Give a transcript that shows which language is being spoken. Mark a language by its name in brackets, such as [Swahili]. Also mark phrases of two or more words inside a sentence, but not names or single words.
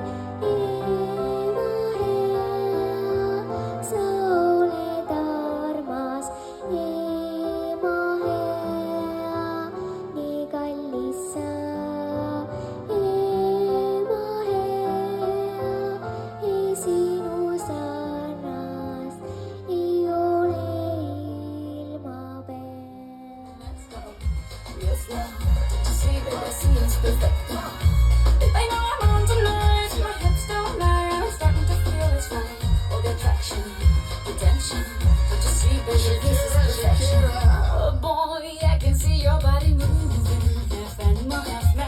[Estonian] Ema hea, sa oled armas, ema hea, nii kallis sa. Ema hea, ei sinu sarnast ei ole ilma peas. [English] Yes, now, you see, baby, I see it's perfect. I know I'm on tonight, my hips don't lie, I'm starting to feel it's right. All the attraction, the tension, but you see, baby, this is perfection. Oh boy, I can see your body moving, half animal, half man.